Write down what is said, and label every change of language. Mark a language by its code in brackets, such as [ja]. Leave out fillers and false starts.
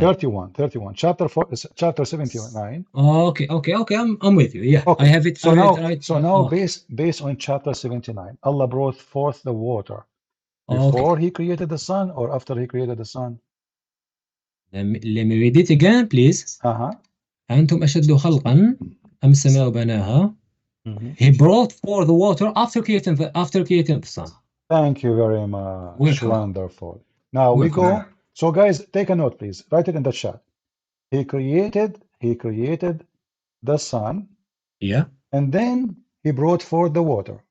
[en] 31. Chapter 79. Okay. I'm with you. Yeah, I have it. So now, based on chapter 79, Allah brought forth the water before He created the sun or after He created the sun? Let me read it again, please. [ar] أنتم أشد خلقا أم السماء بناها. [en] He brought forth the water after creating the sun. Thank you very much. Wonderful. Now we go. So guys, take a note, please. Write it in the chat. He created the sun. Yeah. And then He brought forth the water.